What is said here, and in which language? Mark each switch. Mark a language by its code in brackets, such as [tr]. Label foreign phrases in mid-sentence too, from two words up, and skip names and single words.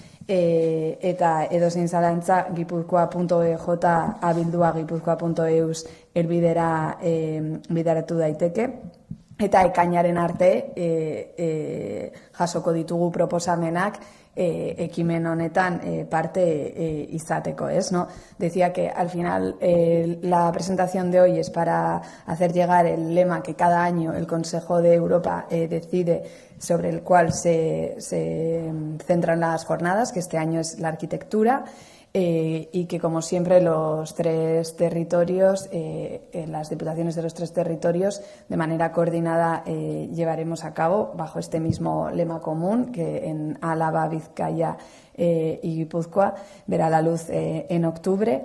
[eu] Eta edozein zalantza gipuzkoa.ej abildua gipuzkoa.eus elbidera bideratu daiteke. Eta ekainaren arte jasoko ditugu proposamenak ekimen honetan parte izateko, [es] ¿es? ¿No? Decía que al final la presentación de hoy es para hacer llegar el lema que cada año el Consejo de Europa decide, sobre el cual se centran las jornadas, que este año es la arquitectura, y que, como siempre, los tres territorios, las diputaciones de los tres territorios, de manera coordinada llevaremos a cabo bajo este mismo lema común, que en Álava, Vizcaya y Guipúzcoa verá la luz en octubre.